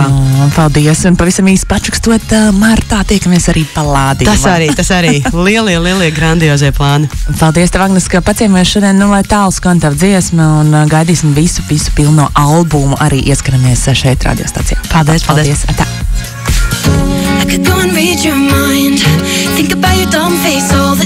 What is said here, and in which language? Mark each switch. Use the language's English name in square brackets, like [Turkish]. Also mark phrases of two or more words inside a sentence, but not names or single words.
[Latvian] Paldies, un pavisam īsti pačakstot martā tiekamies arī Palādī. Tas arī. Lielie, grandiozie plāni. Paldies tev, Agnes, ka paciemies šodien, lai tālu skan tavu dziesmu un gaidīsim visu pilno albumu arī ieskanamies šeit radiostacijā. Paldies. Tā. [English] I could go and read your mind, think about your dumb face